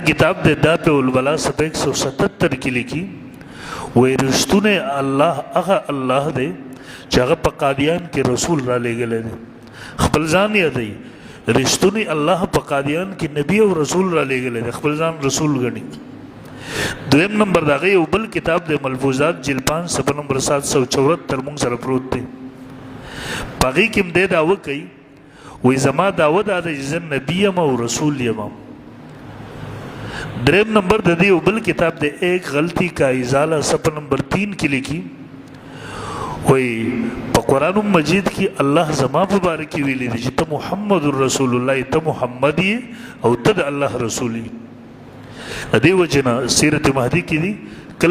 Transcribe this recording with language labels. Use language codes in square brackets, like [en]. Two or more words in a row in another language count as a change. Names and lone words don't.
[ps] کتاب د دافع البلا صفحه 177 کې لیکي وایي رښتونه الله هغه الله دی چې هغه په قادیان کې رسول را لېږلی دی خپل ځان یادوي رښتونی الله په قادیان کې نبی او رسول را لېږلی دی خپل ځان رسول ګڼي دویم نمبر د هغه یو بل کتاب د ملفوظات جلد 5 صفحه نمبر 774 موږ سره پروت دی په هغې کې هم دی دعوه کوي وایي زما دعوه دا ده چې زه نبي یم او رسول یم دریم نمبر د دې یو بل کتاب د ایک غلطی کا ازاله صفحه نمبر 3 کې لیکي وایي په قرآن مجید کې الله زما په باره کې ویلی دی چې ته محمد رسول الله ته محمد یې او ته د الله رسول یې د دې وجې نه سیرت مهدي کې دي کله